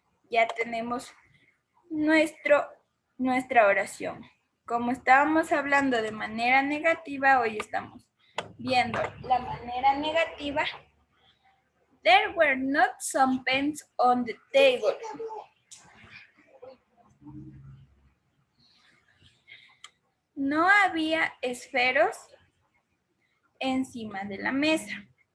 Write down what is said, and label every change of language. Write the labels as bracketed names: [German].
[Spanish] Ya tenemos nuestra oración. Como estábamos hablando de manera negativa, hoy estamos viendo la manera negativa. [English] There were not some pens on the table. [Spanish] No había esferos encima de la mesa.